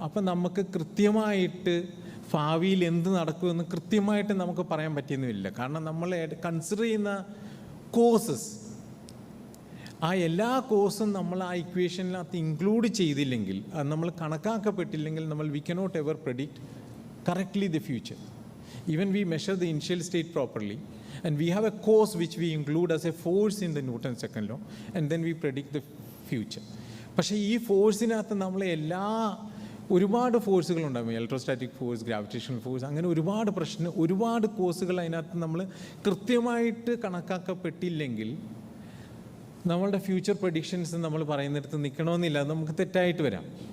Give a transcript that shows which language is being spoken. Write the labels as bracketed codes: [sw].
[ml] അപ്പം നമുക്ക് കൃത്യമായിട്ട് ഭാവിയിൽ എന്ത് നടക്കുമെന്ന് കൃത്യമായിട്ട് നമുക്ക് പറയാൻ പറ്റിയെന്നുമില്ല. കാരണം നമ്മൾ കൺസിഡർ ചെയ്യുന്ന കോസസ്, ആ എല്ലാ കോസും നമ്മൾ ആ ഇക്വേഷനിനകത്ത് ഇൻക്ലൂഡ് ചെയ്തില്ലെങ്കിൽ, അത് നമ്മൾ കണക്കാക്കപ്പെട്ടില്ലെങ്കിൽ നമ്മൾ [en] We cannot ever predict correctly the future. Even we measure the initial state properly and we have a cause which we include as a force in the Newton's second law and then we predict the future. [ml] പക്ഷേ ഈ ഫോഴ്സിനകത്ത് നമ്മൾ ഒരുപാട് ഫോഴ്സുകളുണ്ടാകും. Electrostatic force, gravitational force, അങ്ങനെ ഒരുപാട് കോഴ്സുകൾ അതിനകത്ത് നമ്മൾ കൃത്യമായിട്ട് കണക്കാക്കപ്പെട്ടില്ലെങ്കിൽ നമ്മളുടെ ഫ്യൂച്ചർ പ്രഡിക്ഷൻസ് നമ്മൾ പറയുന്നിടത്ത് നിൽക്കണമെന്നില്ല, നമുക്ക് തെറ്റായിട്ട് വരാം.